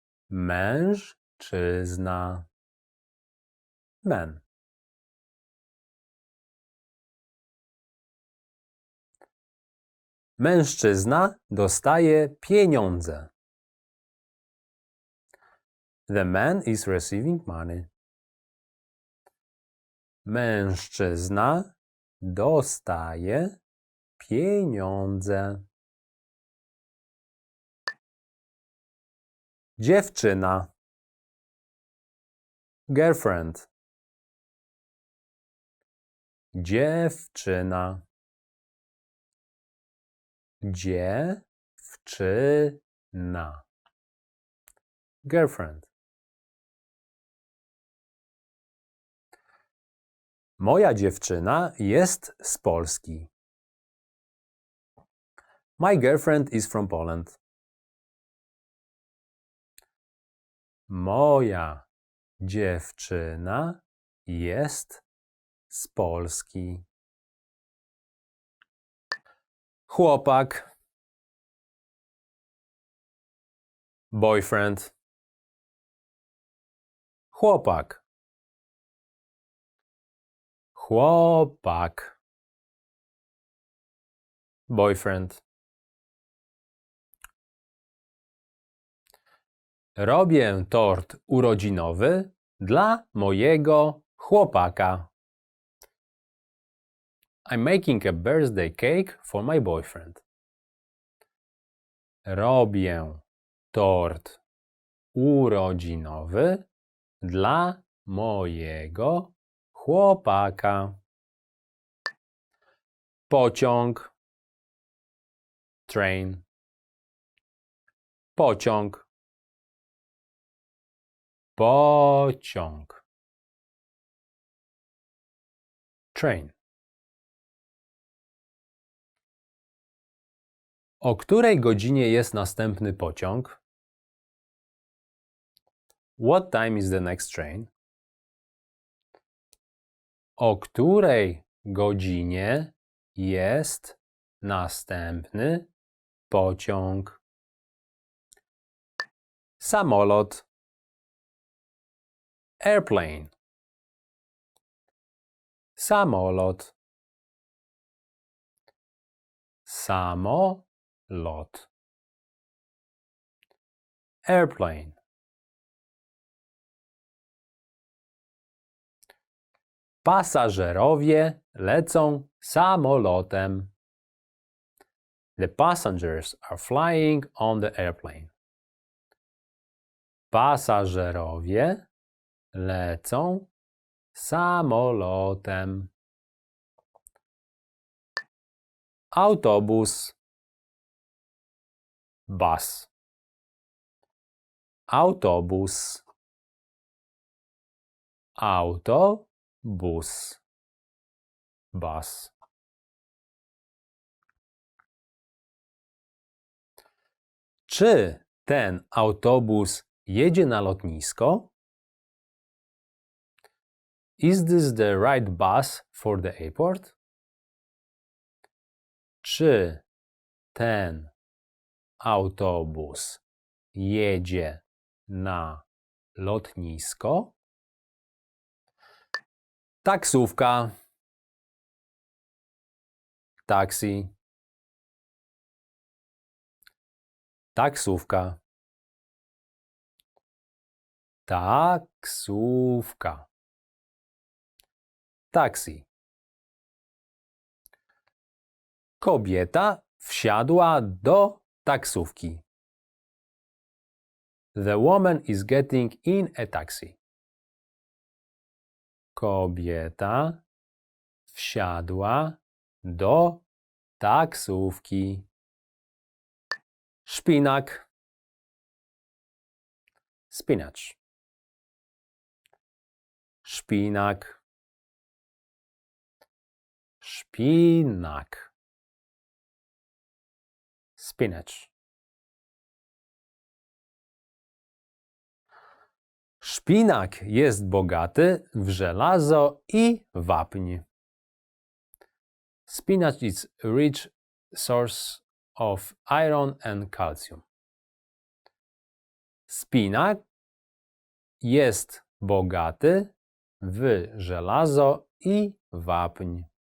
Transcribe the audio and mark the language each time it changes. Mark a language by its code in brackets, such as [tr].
[pl] Mężczyzna. Man. Mężczyzna dostaje pieniądze. [en] The man is receiving money. [pl] Mężczyzna dostaje pieniądze. Dziewczyna. [en] Girlfriend. [pl] Dziewczyna. Dziewczyna. Girlfriend. Moja dziewczyna jest z Polski. [en] My girlfriend is from Poland. [pl] Moja dziewczyna jest z Polski. Chłopak. [en] Boyfriend. [pl] Chłopak. Chłopak. [en] Boyfriend. [pl] Robię tort urodzinowy dla mojego chłopaka. [en] I'm making a birthday cake for my boyfriend. [pl] Robię tort urodzinowy dla mojego chłopaka. Pociąg. Train. Pociąg. Pociąg. [en] Train. [pl] O której godzinie jest następny pociąg? [en] What time is the next train? [pl] O której godzinie jest następny pociąg? Samolot. [en] Airplane. [pl] Samolot. Samolot. [en] Airplane. [pl] Pasażerowie lecą samolotem. [en] The passengers are flying on the airplane. [pl] Pasażerowie lecą samolotem. Autobus. [en] Bus. Autobus. [pl] Autobus. Bus. Czy ten autobus jedzie na lotnisko? [en] Is this the right bus for the airport? [pl] Czy ten autobus jedzie na lotnisko? Taksówka. [en] Taxi. [pl] Taksówka. Taksówka. [en] Taksi. [pl] Kobieta wsiadła do taksówki. [en] The woman is getting in a taxi. [pl] Kobieta wsiadła do taksówki. Szpinak. [en] Spinach. [pl] Szpinak. Szpinak. [en] Spinach. [pl] Szpinak jest bogaty w żelazo i wapń. [en] Spinach is a rich source of iron and calcium. [pl] Szpinak jest bogaty w żelazo i wapń.